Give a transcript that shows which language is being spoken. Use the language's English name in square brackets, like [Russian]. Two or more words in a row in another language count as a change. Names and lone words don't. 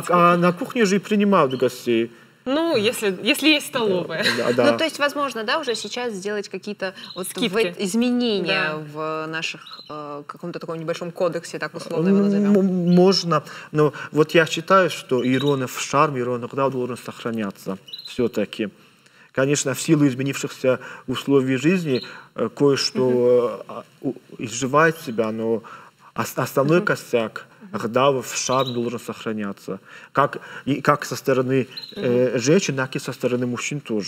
[Russian] А на кухне же и принимают гостей. Ну, если есть столовая. Да. Ну, то есть, возможно, да, уже сейчас сделать какие-то вот изменения в наших каком-то таком небольшом кодексе, так условно его назовем. Можно. Но вот я считаю, что иронов шарм, иронов да, должен сохраняться все-таки. Конечно, в силу изменившихся условий жизни кое-что изживает себя, но основной костяк гдавов, шарм должен сохраняться. Как со стороны женщин, так и со стороны мужчин тоже.